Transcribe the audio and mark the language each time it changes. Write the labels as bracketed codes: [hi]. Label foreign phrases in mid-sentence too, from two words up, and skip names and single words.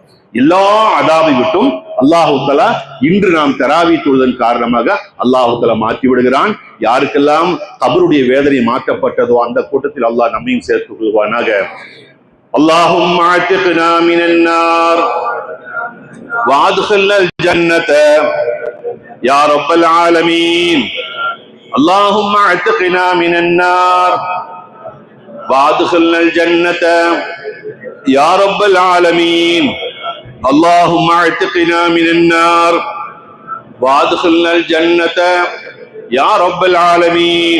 [ta] எல்லா அதாபை விட்டும் [ar] الله تعالى [ta] இன்று நாம் தராவி தொழுதன் காரணமாக [ar] الله تعالى [ta] மாற்றி விடுகிறான். யாருக்கெல்லாம் கபருடைய வேதனை மாற்றப்பட்டதோ அந்த கூட்டத்தில் அல்லாஹ் நம்மையும் சேர்த்துக் கொள்வானாக. [ar] اللهم أعتقنا من النار وأدخلنا الجنة يا رب العالمين. اللهم اعتقنا من النار وادخلنا الجنة يا رب العالمين. اللهم اعتقنا من النار وادخلنا الجنة يا رب العالمين.